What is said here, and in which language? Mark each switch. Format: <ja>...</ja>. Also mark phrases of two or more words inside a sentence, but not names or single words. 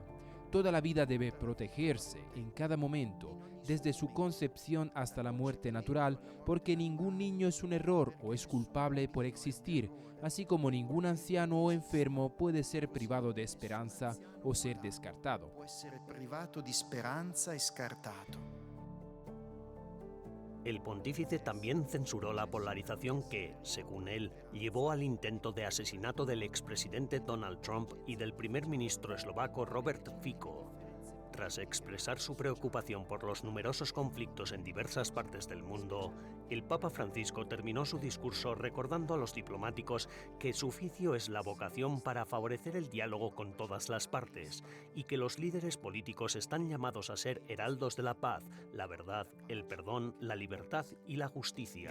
<es>Toda la vida debe protegerse en cada momento, desde su concepción hasta la muerte natural, porque ningún niño es un error o es culpable por existir, así como ningún anciano o enfermo puede ser privado de esperanza o ser descartado.</es> <it>Può essere privato di speranza e scartato.</it> <es>El pontífice también censuró la polarización que, según él, llevó al intento de asesinato del expresidente Donald Trump y del primer ministro eslovaco Robert Fico. Tras expresar su preocupación por los numerosos conflictos en diversas partes del mundo, el Papa Francisco terminó su discurso recordando a los diplomáticos que su oficio es la vocación para favorecer el diálogo con todas las partes y que los líderes políticos están llamados a ser heraldos de la paz, la verdad, el perdón, la libertad y la justicia.</es>